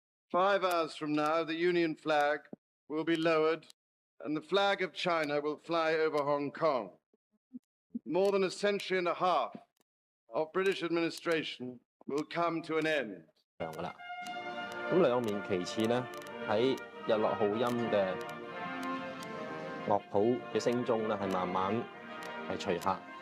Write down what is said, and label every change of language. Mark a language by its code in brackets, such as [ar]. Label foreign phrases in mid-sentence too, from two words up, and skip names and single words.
[en] 5 hours from now, the Union flag will be lowered and the flag of China will fly over Hong Kong. More than a century and a half of British administration will come to an end. [yue] 㗎啦，咁兩面旗幟咧喺日落號音嘅樂譜嘅聲中咧，係慢慢係除下。